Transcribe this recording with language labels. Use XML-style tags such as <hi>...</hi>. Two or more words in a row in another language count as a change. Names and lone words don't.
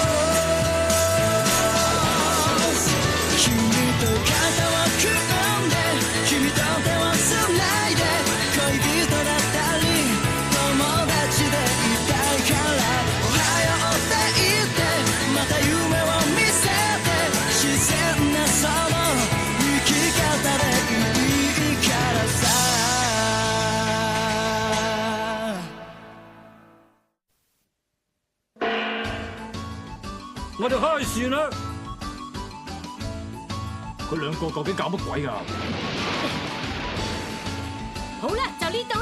<ja>君と肩を組んで君と手をつないで恋人だったり友達でいたいからおはようって言ってまた夢を見せて自然なその生き方でいいからさ</ja> <yue>我哋開船啦！佢兩個究竟搞乜鬼啊？好啦，就呢度啦，</yue>